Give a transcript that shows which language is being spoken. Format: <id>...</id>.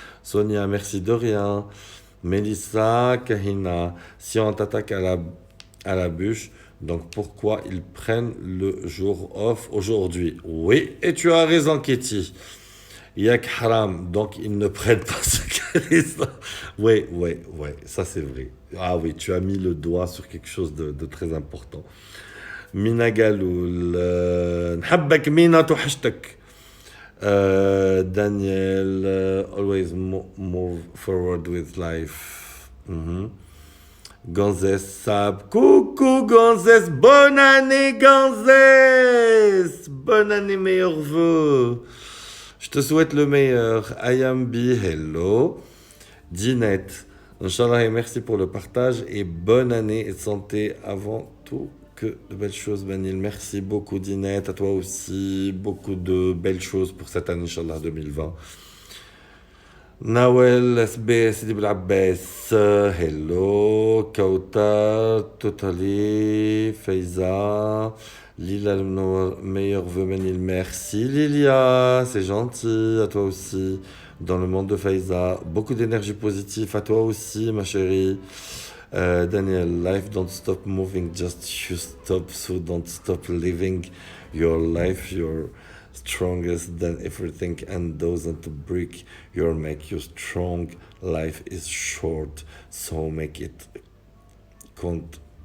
<fr>Sonia, merci de rien. Mélissa, Kahina, si on t'attaque à la bûche, donc pourquoi ils prennent le jour off aujourd'hui? Oui, et tu as raison, Kitty.</fr> <ar>Yak haram,</ar> <fr>donc ils ne prennent pas ce qu'elle Oui, oui, oui, ça c'est vrai. Ah oui, tu as mis le doigt sur quelque chose de très important.</fr> <ar>Mina Galoul, نحبك مينا توحشتك.</ar> <en>Daniel, always move forward with life.</en> <fr>Gonzès Sab, coucou Gonzès, bonne année Gonzès, bonne année, meilleurs vœux. Je te souhaite le meilleur. Ayambi, hello. Dinette, Inch'Allah et merci pour le partage et bonne année et santé avant tout. Que de belles choses, Banil. Merci beaucoup, Dinette. À toi aussi. Beaucoup de belles choses pour cette année, Inch'Allah 2020. Nawel, SBS, Sidi Abbas. Hello. Kautar, Totali, Faiza. Lila, le meilleur vœu, Banil. Merci, Lilia. C'est gentil. À toi aussi. Dans le monde de Faiza. Beaucoup d'énergie positive. À toi aussi, ma chérie.</fr> <en>Daniel, life don't stop moving, just you stop, so don't stop living your life. You're strongest than everything and doesn't break your make you strong. Life is short, so make it count.</en>